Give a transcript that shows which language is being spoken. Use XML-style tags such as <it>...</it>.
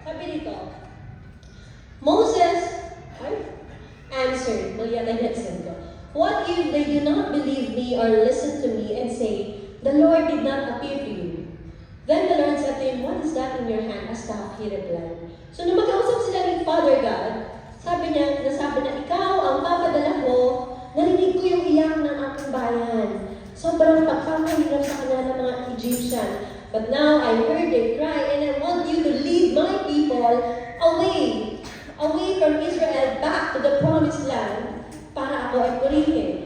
<tl>Sabi dito,</tl> <en>Moses answered, what if they do not believe me or listen to me and say, the Lord did not appear to you? Then the Lord said to him, what is that in your hand? A staff, he replied.</en> <tl>So nung mag-kausap sila ni Father God, sabi niya, ikaw ang papadala ko, narinig ko yung iyak ng aking bayan. Sobrang pagkakahirap sa kanila ng mga Egyptian.</tl> <en>But now I heard their cry, and I want you to lead my people away from Israel back to the promised land</en> <tl>para ako ay purihin.</tl>